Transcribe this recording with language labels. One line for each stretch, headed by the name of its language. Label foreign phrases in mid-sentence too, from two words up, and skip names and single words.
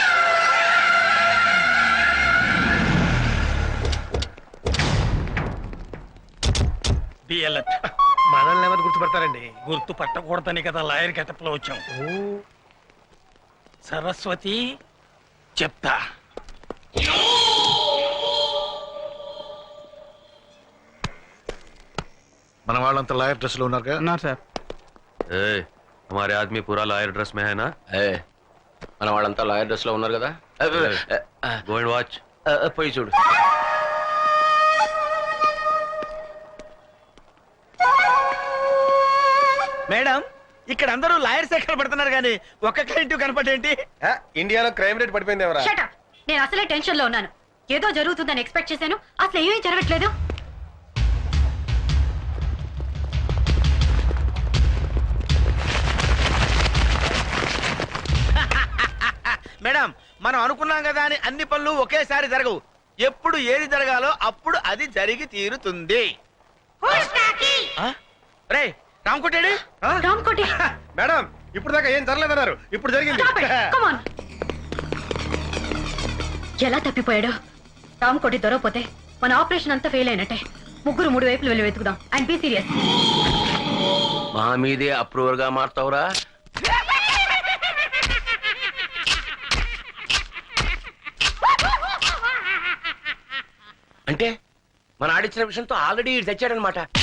Telugu: మనల్ని ఎవరు గుర్తుపడతారండి? గుర్తు పట్టకూడదని కదా లాయర్ గెటప్ లో వచ్చాం. సరస్వతి చెప్తా. మన వాళ్ళంతా లాయర్ డ్రెస్ లో ఉన్నారుగా? సార్
Hindi: ए, हमारे आदमी पूरा लॉयर ड्रेस में है ना?
Telugu: మన వాళ్ళంతా లాయర్ డ్రెస్ లో ఉన్నారు కదా.
English: go and watch.
Telugu: పోయి చూడు. మేడం, ఇక్కడ అందరూ లాయర్స్ ఎక్కడ పడుతున్నారు కానీ ఒక్క క్లయింట్ కనపడేంటి? ఇండియాలో క్రైమ్ రేట్ పడిపోయింది ఎవరా?
English: Shut up!
Telugu: నేను అసలే టెన్షన్ లో ఉన్నాను. ఏదో జరుగుతుందని ఎక్స్పెక్ట్ చేశాను, అసలు ఏమీ జరగట్లేదు. మేడం, మనం అనుకున్నాం కదా అని అన్ని పనులు ఒకేసారి జరగవు. ఎప్పుడు ఏది జరగాలో అప్పుడు అది జరిగి తీరుతుంది. రే రామ్కోటేడి? రామ్కోటి, మేడం, ఇప్పుడు దాకా ఏం జరగలేదన్నారు, ఇప్పుడు జరిగింది.
English: stop it! Come on!
Telugu: ఎలా తప్పిపోయాడు? రామ్కోటి దొరకపోతే మన ఆపరేషన్ అంతా ఫెయిల్ అయినట్టే. ముగ్గురు 3 వైపులు వెళ్ళి వెతుకుదాం.
English: and be serious.
Telugu: మా మీదే అప్రూవర్ గా మారుతావురా? అంటే మన ఆడిచ్చిన విషయంతో ఆల్రెడీ తెచ్చాడనమాట.